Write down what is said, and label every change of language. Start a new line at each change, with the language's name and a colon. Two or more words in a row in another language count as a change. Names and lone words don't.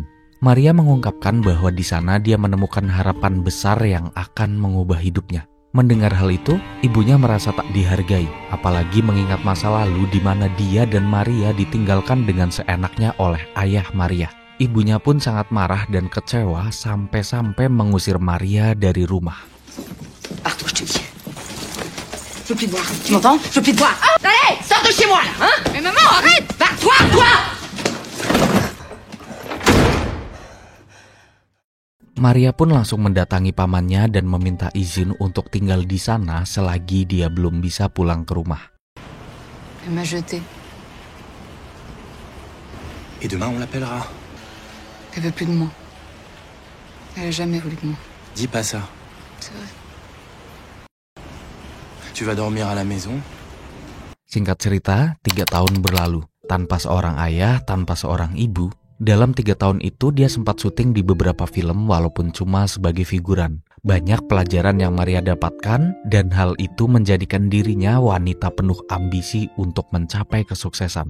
Indonesian: Maria mengungkapkan bahwa di sana dia menemukan harapan besar yang akan mengubah hidupnya. Mendengar hal itu, ibunya merasa tak dihargai, apalagi mengingat masa lalu di mana dia dan Maria ditinggalkan dengan seenaknya oleh ayah Maria. Ibunya pun sangat marah dan kecewa sampai-sampai mengusir Maria dari rumah.
French: Pars-toi, je te dis. Je veux plus te voir, tu m'entends? Je veux plus te voir. Allez, sors de chez moi, là, hein? Mais maman, arrête! Pars-toi, toi!
Indonesian: Maria pun langsung mendatangi pamannya dan meminta izin untuk tinggal di sana selagi dia belum bisa pulang ke rumah.
French: Elle m'a jeté. Et demain, on l'appellera. Elle veut plus de moi. Elle a jamais voulu de moi. Dis pas ça. C'est vrai. Tu vas dormir à la maison.
Indonesian: Singkat cerita, 3 tahun berlalu. Tanpa seorang ayah, tanpa seorang ibu. Dalam 3 tahun itu dia sempat syuting di beberapa film walaupun cuma sebagai figuran. Banyak pelajaran yang Maria dapatkan dan hal itu menjadikan dirinya wanita penuh ambisi untuk mencapai kesuksesan.